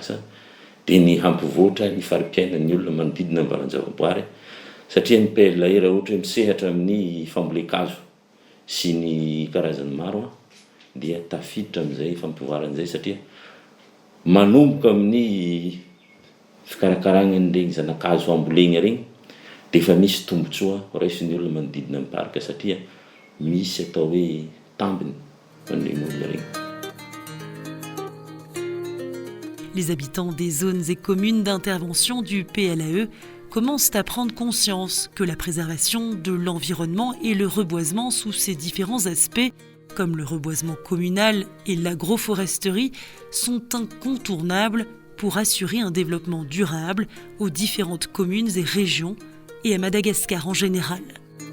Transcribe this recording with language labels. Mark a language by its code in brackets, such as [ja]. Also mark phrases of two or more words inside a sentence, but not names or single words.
[mg] dia ny hampivoatra ny fari-piainan'ny olona manodidina ny valan-javaboary, satria ny PLA raha ohatra hoe misehatra amin'ny fambolea-kazo sy ny karazany maro dia tafiditra amin'izay fampivoarana izay, satria manomboka amin'ny fikarakarana an'ireny zanakazo ambolena reny dia efa misy tombotsoa raisin'ny olona manodidina ny parka, satria misy atao hoe tambiny an'ireny olona reny. [fr] Les habitants des zones et communes d'intervention du PLAE commencent à prendre conscience que la préservation de l'environnement et le reboisement sous ses différents aspects, comme le reboisement communal et l'agroforesterie, sont incontournables pour assurer un développement durable aux différentes communes et régions et à Madagascar en général.